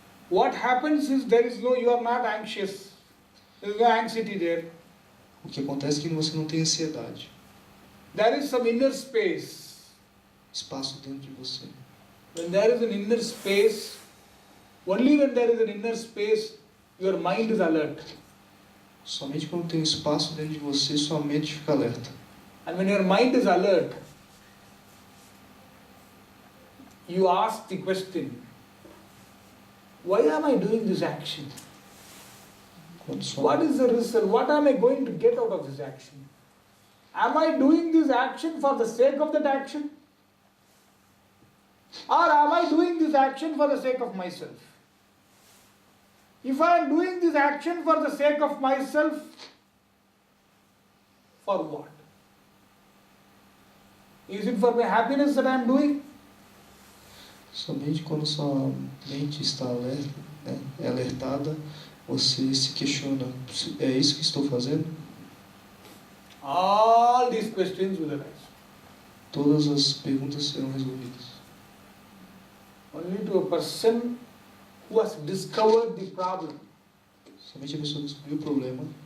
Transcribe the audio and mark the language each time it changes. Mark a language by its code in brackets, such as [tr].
[en] what happens is you are not anxious. There is no anxiety there. [pt] o que acontece é que você não tem ansiedade. [en] There is some inner space. [pt] Espaço dentro de você. [en] When there is an inner space, only when there is an inner space, your mind is alert. [pt] Somente quando tem um espaço dentro de você, sua mente fica alerta. [en] And when your mind is alert, you ask the question, why am I doing this action? [pt] Quando sua, [en] What is the result? What am I going to get out of this action? Am I doing this action for the sake of that action? Or am I doing this action for the sake of myself? If I am doing this action for the sake of myself, for what? Is it for my happiness that I am doing? [pt] somente quando sua mente está alerta, né, é alertada, você se questiona, é isso que estou fazendo? [en] All these questions will arise. [pt] Todas as perguntas serão resolvidas. [en] Only to a person who has discovered the problem, [pt] Somente a pessoa que descobriu o problema,